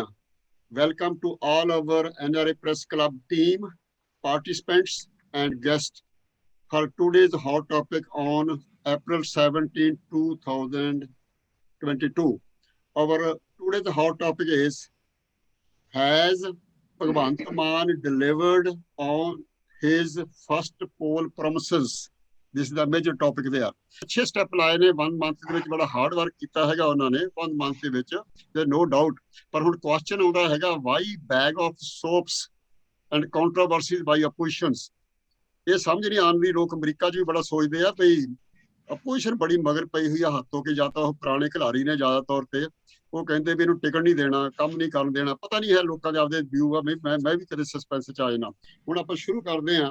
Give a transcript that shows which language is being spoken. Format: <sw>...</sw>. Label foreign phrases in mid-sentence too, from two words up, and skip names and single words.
<en>Welcome to all our NRA Press Club team, participants and guests for today's hot topic on April 17, 2022. Our today's hot topic is, has Bhagwant Mann delivered on his first poll promises? This is the major topic there.</en> <pa>अच्छे step ਲਾਏ ਨੇ 1 month ਦੇ ਵਿੱਚ, ਬੜਾ</pa> <en>hard work</en> <pa>ਕੀਤਾ ਹੈਗਾ ਉਹਨਾਂ ਨੇ 1 month ਦੇ ਵਿੱਚ,</pa> <en>there no doubt.</en> <pa>ਪਰ ਹੁਣ ਕੁਐਸਚਨ ਆਉਂਦਾ ਹੈਗਾ,</pa> <en>why bag of soaps and controversies by oppositions?</en> <pa>ਇਹ ਸਮਝ ਨਹੀਂ ਆਉਂਦੀ, ਲੋਕ ਅਮਰੀਕਾ 'ਚ ਵੀ ਬੜਾ ਸੋਚਦੇ ਆ ਵੀ ਅਪੋਜੀਸ਼ਨ ਬੜੀ ਮਗਰ ਪਈ ਹੋਈ ਆ ਹੱਥੋਂ ਕਿ ਜਾਂ ਤਾਂ ਉਹ ਪੁਰਾਣੇ ਖਿਡਾਰੀ ਨੇ ਜ਼ਿਆਦਾ ਤੌਰ ਤੇ, ਉਹ ਕਹਿੰਦੇ ਵੀ ਇਹਨੂੰ ਟਿਕਣ ਨਹੀਂ ਦੇਣਾ, ਕੰਮ ਨਹੀਂ ਕਰਨ ਦੇਣਾ, ਪਤਾ ਨਹੀਂ ਹੈ ਲੋਕਾਂ ਦੇ ਆਪਦੇ ਵਿਊ ਆ। ਮੈਂ ਵੀ ਕਦੇ ਸਸਪੈਂਸ 'ਚ ਆ ਜਾਣਾ। ਹੁਣ ਆਪਾਂ ਸ਼ੁਰੂ ਕਰਦੇ ਹਾਂ।</pa>